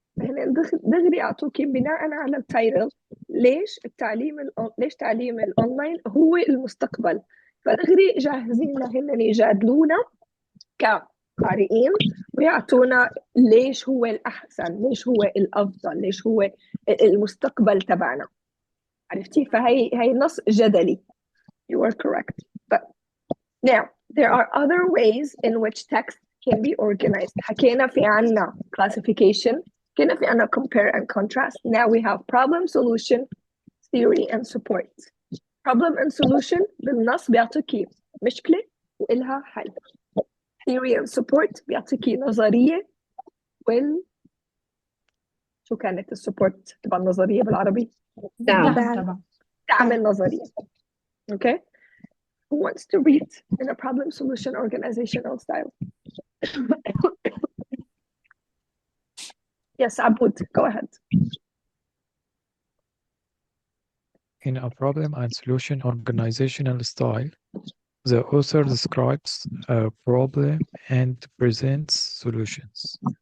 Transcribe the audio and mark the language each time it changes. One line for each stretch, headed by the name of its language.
Arabic: هن دغري اعطوكي بناء على التايتل ليش تعليم الاونلاين هو المستقبل. فدغري جاهزين لهن يجادلونا كقارئين ويعطونا ليش هو الاحسن، ليش هو الافضل، ليش هو المستقبل تبعنا. عرفتي؟ فهي نص جدلي.
English: You are correct. But now, there are other ways in which text can be organized.
Arabic: حكينا في عنا classification, حكينا في عنا compare and contrast.
English: Now we have problem, solution, theory, and support.
Arabic: Problem and solution بالنص بيعطيكي مشكلة وإلها حل. Theory and support بيعطيكي نظرية شو كانت السبورت تبع النظرية بالعربي؟ دعم. دعم النظرية. Okay?
English: Who wants to read in a problem solution organizational style? Yes, Abud, go ahead. In a problem and solution organizational style, the author describes a problem and presents solutions.